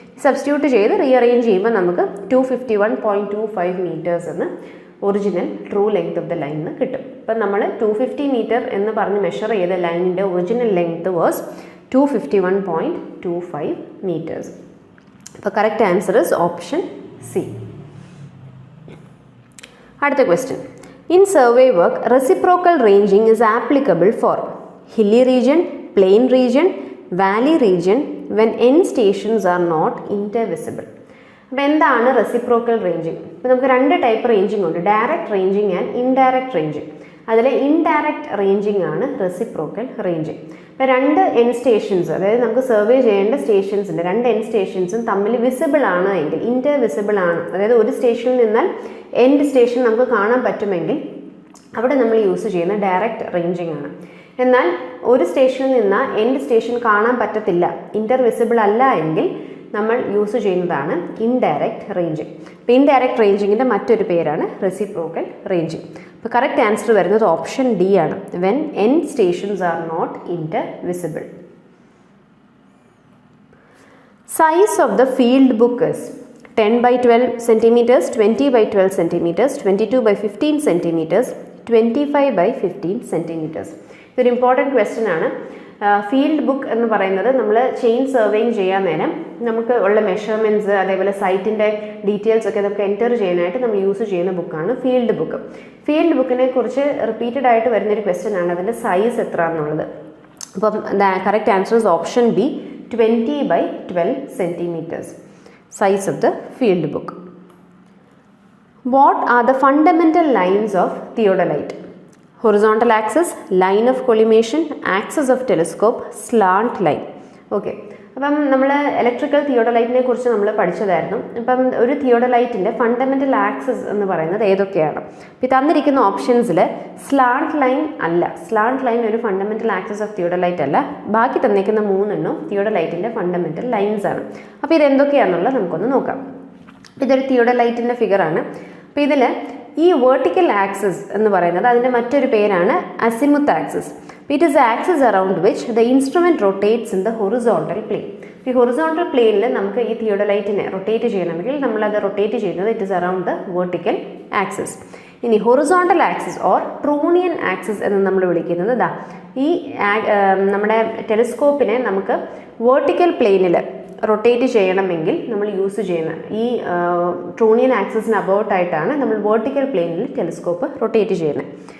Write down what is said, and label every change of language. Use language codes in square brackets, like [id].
[ml] Substitute ചെയ്ത് rearrange ചെയ്യുമ്പോൾ നമുക്ക് 251.25 മീറ്റേഴ്സ് എന്ന് [en] original true length of the line [ml] എന്ന് കിട്ടും. അപ്പം നമ്മൾ 250 മീറ്റർ എന്ന് പറഞ്ഞ് മെഷർ ചെയ്ത ലൈനിൻ്റെ ഒറിജിനൽ ലെങ്ത് [en] Was 251.25 metres. [ml] അപ്പോൾ [en] Correct answer is option C. [ml] അടുത്ത question. [en] In survey work, reciprocal ranging is applicable for hilly region, plain region, valley region when end stations are not intervisible. [ml] അപ്പോൾ എന്താണ് reciprocal ranging? ഇപ്പോൾ നമുക്ക് രണ്ട് type ranging ഉണ്ട്, direct ranging and indirect ranging. അതിൽ indirect ranging ആണ് reciprocal ranging. ഇപ്പോൾ രണ്ട് എൻഡ് സ്റ്റേഷൻസ്, അതായത് നമുക്ക് സർവേ ചെയ്യേണ്ട സ്റ്റേഷൻസിൻ്റെ രണ്ട് എൻഡ് സ്റ്റേഷൻസും തമ്മിൽ വിസിബിൾ ആണ് എങ്കിൽ, ഇൻ്റർവിസിബിൾ ആണ്, അതായത് ഒരു സ്റ്റേഷനിൽ നിന്നാൽ എൻഡ് സ്റ്റേഷൻ നമുക്ക് കാണാൻ പറ്റുമെങ്കിൽ അവിടെ നമ്മൾ യൂസ് ചെയ്യുന്ന ഡയറക്റ്റ് റേഞ്ചിങ് ആണ്. എന്നാൽ ഒരു സ്റ്റേഷനിൽ നിന്ന് എൻഡ് സ്റ്റേഷൻ കാണാൻ പറ്റത്തില്ല, ഇൻ്റർവിസിബിൾ അല്ല എങ്കിൽ നമ്മൾ യൂസ് ചെയ്യുന്നതാണ് ഇൻഡയറക്റ്റ് റേഞ്ചിങ്. അപ്പോൾ ഇൻഡയറക്റ്റ് റേഞ്ചിങ്ങിൻ്റെ മറ്റൊരു പേരാണ് റെസിപ്രോക്കൽ റേഞ്ചിങ്. അപ്പോൾ [en] Correct answer വരുന്നത് option D ആണ്, when end stations are not intervisible. Size of the field book is 10 by 12 centimeters, 20 by 12 centimeters, 22 by 15 centimeters, 25 by 15 centimeters. [ml] ഇതൊരു ഇമ്പോർട്ടൻറ്റ് ക്വസ്റ്റ്യൻ ആണ്. Field book എന്ന് പറയുന്നത് നമ്മൾ ചെയിൻ സർവേയിങ് ചെയ്യാൻ നേരം നമുക്ക് ഉള്ള മെഷർമെൻറ്റ്സ്, അതേപോലെ സൈറ്റിൻ്റെ ഡീറ്റെയിൽസ് ഒക്കെ നമുക്ക് എൻറ്റർ ചെയ്യാനായിട്ട് നമ്മൾ യൂസ് ചെയ്യുന്ന ബുക്കാണ് ഫീൽഡ് ബുക്ക്. ഫീൽഡ് ബുക്കിനെ കുറിച്ച് റിപ്പീറ്റഡ് ആയിട്ട് വരുന്നൊരു ക്വസ്റ്റ്യൻ ആണ് അതിൻ്റെ സൈസ് എത്ര എന്നുള്ളത്. അപ്പം [en] Correct answer is option B, 20 by 12 centimeters. Size of the field book. What are the fundamental lines of theodolite? Horizontal axis, line of collimation, axis of telescope, slant line. Okay. [ml] അപ്പം നമ്മൾ electrical തിയോഡലൈറ്റിനെ കുറിച്ച് നമ്മൾ പഠിച്ചതായിരുന്നു. അപ്പം ഒരു തിയോഡലൈറ്റിൻ്റെ fundamental axis എന്ന് പറയുന്നത് ഏതൊക്കെയാണ്? ഇപ്പോൾ തന്നിരിക്കുന്ന ഓപ്ഷൻസിൽ സ്ലാന്റ് ലൈൻ അല്ല, സ്ലാന്റ് ലൈൻ ഒരു ഫണ്ടമെൻ്റൽ ആക്സിസ് ഓഫ് തിയോഡലൈറ്റ് അല്ല. ബാക്കി തന്നിരിക്കുന്ന മൂന്നെണ്ണം തിയോഡലൈറ്റിൻ്റെ ഫണ്ടമെൻ്റൽ ലൈൻസ് ആണ്. അപ്പോൾ ഇതെന്തൊക്കെയാണെന്നുള്ളത് നമുക്കൊന്ന് നോക്കാം. ഇതൊരു തിയോഡലൈറ്റിൻ്റെ ഫിഗറാണ്. അപ്പോൾ ഇതിൽ ഈ വേർട്ടിക്കൽ ആക്സിസ് എന്ന് പറയുന്നത് അതിൻ്റെ മറ്റൊരു പേരാണ് അസിമുത്ത് axis. [en] It is the axis around which the instrument rotates in the horizontal plane. [ml] ഈ ഹൊറിസോണ്ടൽ പ്ലെയിനിൽ നമുക്ക് ഈ തിയോഡലൈറ്റിനെ റൊട്ടേറ്റ് ചെയ്യണമെങ്കിൽ നമ്മളത് റൊട്ടേറ്റ് ചെയ്യുന്നത് [en] It is around the vertical axis. [ml] ഇനി horizontal axis or trunnion axis എന്ന് നമ്മൾ വിളിക്കുന്നത് ഇതാ, ഈ നമ്മുടെ ടെലിസ്കോപ്പിനെ നമുക്ക് വെർട്ടിക്കൽ പ്ലെയിനിൽ റൊട്ടേറ്റ് ചെയ്യണമെങ്കിൽ നമ്മൾ യൂസ് ചെയ്യുന്ന ഈ ട്രൂണിയൻ ആക്സിസിന് അബൌട്ടായിട്ടാണ് നമ്മൾ വെർട്ടിക്കൽ പ്ലെയിനിൽ ടെലിസ്കോപ്പ് റൊട്ടേറ്റ് ചെയ്യുന്നത്.